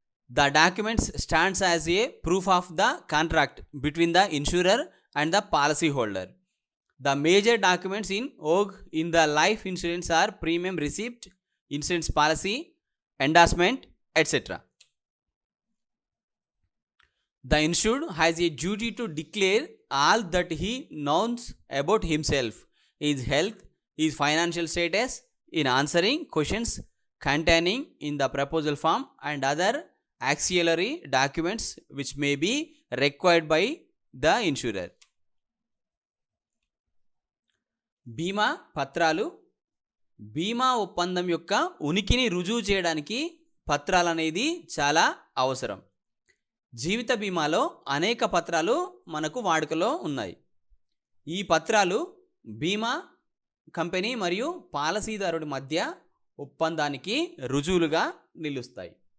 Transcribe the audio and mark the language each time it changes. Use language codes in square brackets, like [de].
[en] The documents stands as a proof of the contract between the insurer and the policy holder. The major documents in vogue in the life insurance are premium receipt, insurance policy, endorsement, etc. The insured has a duty to declare all that he knows about himself, his health, his financial status in answering questions containing in the proposal form and other auxiliary documents which may be required by the insurer. [te] బీమా పత్రాలు బీమా ఒప్పందం యొక్క ఉనికిని రుజువు చేయడానికి పత్రాలు అనేది చాలా అవసరం. జీవిత బీమాలో అనేక పత్రాలు మనకు వాడుకలో ఉన్నాయి. ఈ పత్రాలు బీమా కంపెనీ మరియు పాలసీదారుడి మధ్య ఒప్పందానికి రుజువులుగా నిలుస్తాయి.